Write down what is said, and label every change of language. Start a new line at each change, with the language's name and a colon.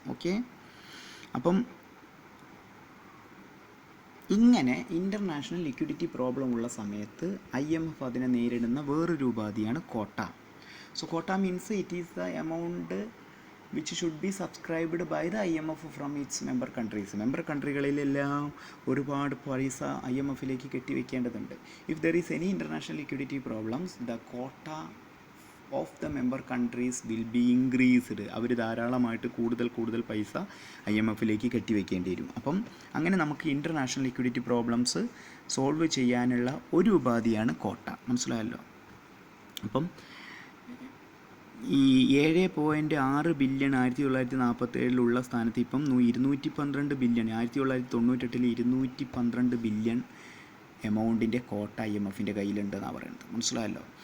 Malayalam: Okay, അപ്പം ഇങ്ങനെ international liquidity problem ഉള്ള സമയത്ത് IMF അതിനെ നേരിടുന്ന വേറൊരു ഉപാധിയാണ് കോട്ട.
English: So quota means it is the amount which should be subscribed by the IMF from its member countries.
Malayalam: Member കൺട്രികളിലെല്ലാം ഒരുപാട് പൈസ IMFലേക്ക് കെട്ടിവെക്കേണ്ടതുണ്ട്.
English: If there is any international liquidity problems, the quota of the member countries will be increased.
Malayalam: അവർ ധാരാളമായിട്ട് കൂടുതൽ പൈസ IMFലേക്ക് കെട്ടിവെക്കേണ്ടി വരും. അപ്പം അങ്ങനെ നമുക്ക് international liquidity problems solve ചെയ്യാനുള്ള ഒരു ഉപാധിയാണ് കോട്ട, മനസ്സിലായല്ലോ. അപ്പം ഈ 7.6 ബില്യൺ 1947 സ്ഥാനത്ത് ഇപ്പം 212 ബില്യൺ 1998 212 ബില്യൺ എമൗണ്ടിൻ്റെ കോട്ട IMFൻ്റെ കയ്യിലുണ്ടെന്നാണ് പറയുന്നത്, മനസ്സിലായല്ലോ.